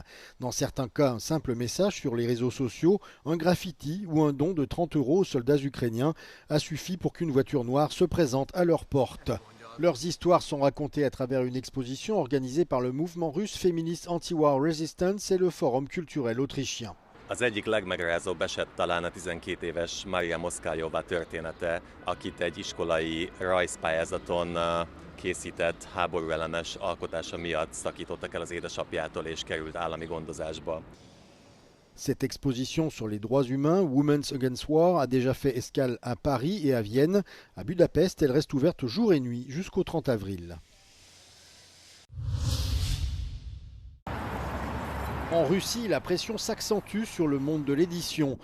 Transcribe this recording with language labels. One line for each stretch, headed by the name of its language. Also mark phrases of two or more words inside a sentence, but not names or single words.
French: Dans certains cas, un simple message sur les réseaux sociaux, un graffiti ou un don de 30 € aux soldats ukrainiens a suffi pour qu'une voiture noire se présente à leur porte. Leurs histoires sont racontées à travers une exposition organisée par le mouvement russe féministe Anti-War Resistance et le Forum culturel autrichien.
Hungarian: Az egyik legmegrázóbb eset talán a 12 éves Maria Moszkályová története, akit egy iskolai rajzpályázaton készített háborúellenes alkotása miatt szakítottak el az édesapjától és került állami gondozásba.
French: Cette exposition sur les droits humains, Women's Against War, a déjà fait escale à Paris et à Vienne. À Budapest, elle reste ouverte jour et nuit jusqu'au 30 avril. En Russie, la pression s'accentue sur le monde de l'édition.